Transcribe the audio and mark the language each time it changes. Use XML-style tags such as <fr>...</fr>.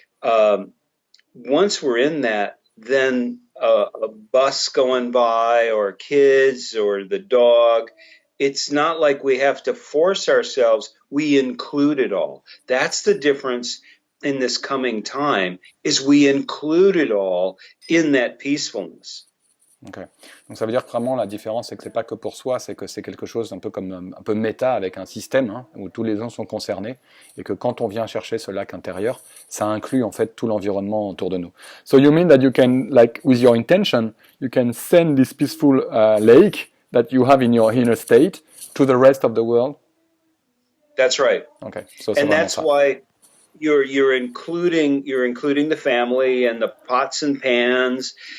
<en>Once we're in that, then a bus going by or kids or the dog, it's not like we have to force ourselves. We include it all. That's the difference in this coming time, is we include it all in that peacefulness. Okay.</en> <fr>Donc ça veut dire que vraiment la différence, c'est que c'est pas que pour soi, c'est que c'est quelque chose un peu comme un peu méta avec un système où tous les gens sont concernés et que quand on vient chercher ce lac intérieur, ça inclut en fait tout l'environnement autour de nous.</fr> <en>So you mean that you can, like with your intention, you can send this peaceful lake that you have in your inner state to the rest of the world? That's right. Okay. So and that's why you're including the family and the pots and pans.</en>